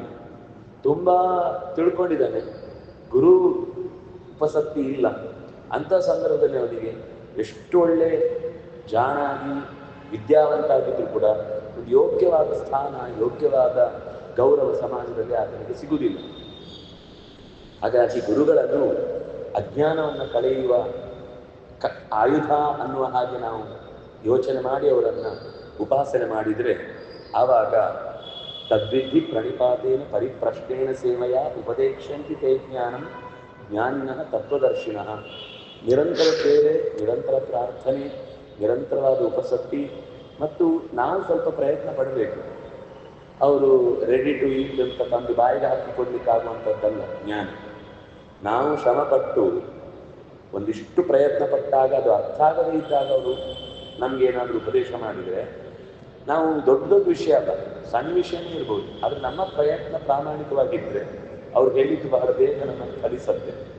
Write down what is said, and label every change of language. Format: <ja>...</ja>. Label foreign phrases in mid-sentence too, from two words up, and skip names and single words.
<kn>ತುಂಬ ತಿಳ್ಕೊಂಡಿದ್ದಾನೆ, ಗುರು ಉಪಸಕ್ತಿ ಇಲ್ಲ, ಅಂಥ ಸಂದರ್ಭದಲ್ಲಿ ಅವನಿಗೆ ಎಷ್ಟು ಒಳ್ಳೆ ಜಾಣಾಗಿ ವಿದ್ಯಾವಂತ ಆಗಿದ್ರೂ ಕೂಡ ಒಂದು ಯೋಗ್ಯವಾದ ಸ್ಥಾನ, ಯೋಗ್ಯವಾದ ಗೌರವ ಸಮಾಜದಲ್ಲಿ ಆತನಿಗೆ ಸಿಗುವುದಿಲ್ಲ. ಹಾಗಾಗಿ ಗುರುಗಳನ್ನು ಅಜ್ಞಾನವನ್ನು ಕಳೆಯುವ ಆಯುಧ ಅನ್ನುವ ಹಾಗೆ ನಾವು ಯೋಚನೆ ಮಾಡಿ ಅವರನ್ನು ಉಪಾಸನೆ ಮಾಡಿದರೆ ಆವಾಗ</kn> <sa>ತದ್ವಿಧಿ ಪ್ರಣಿಪಾತೇನ ಪರಿಪ್ರಶ್ನೇನ ಸೇವೆಯ ಉಪದೇಶಂತಿ ತೇ ಜ್ಞಾನಂ ಜ್ಞಾನಿನಃ ತತ್ವದರ್ಶಿನಃ.</sa> <kn>ನಿರಂತರ ಸೇವೆ, ನಿರಂತರ ಪ್ರಾರ್ಥನೆ, ನಿರಂತರವಾದ ಉಪಸಕ್ತಿ ಮತ್ತು ನಾವು ಸ್ವಲ್ಪ ಪ್ರಯತ್ನ ಪಡಬೇಕು. ಅವರು</kn> <en>ready to eat</en> <kn>ಅಂತ ತಂದು ಬಾಯಿಗೆ ಹಾಕಿಕೊಡ್ಲಿಕ್ಕಾಗುವಂಥದ್ದಲ್ಲ ಜ್ಞಾನ. ನಾವು ಶ್ರಮಪಟ್ಟು ಒಂದಿಷ್ಟು ಪ್ರಯತ್ನ ಪಟ್ಟಾಗ ಅದು ಅರ್ಥ ಆಗದೇ ಇದ್ದಾಗ ಅವರು ನಮಗೇನಾದರೂ ಉಪದೇಶ ಮಾಡಿದರೆ ನಾವು ದೊಡ್ಡ ದೊಡ್ಡ ವಿಷಯ ಅಲ್ಲ, ಸಣ್ಣ ವಿಷಯನೇ ಇರ್ಬೋದು, ಆದರೆ ನಮ್ಮ ಪ್ರಯತ್ನ ಪ್ರಾಮಾಣಿಕವಾಗಿದ್ದರೆ ಅವ್ರು ಹೇಳಿದ್ದು ಬಹಳ ಬೇಗ ನಮ್ಮನ್ನು ಫಲಿಸತ್ತೆ.</kn>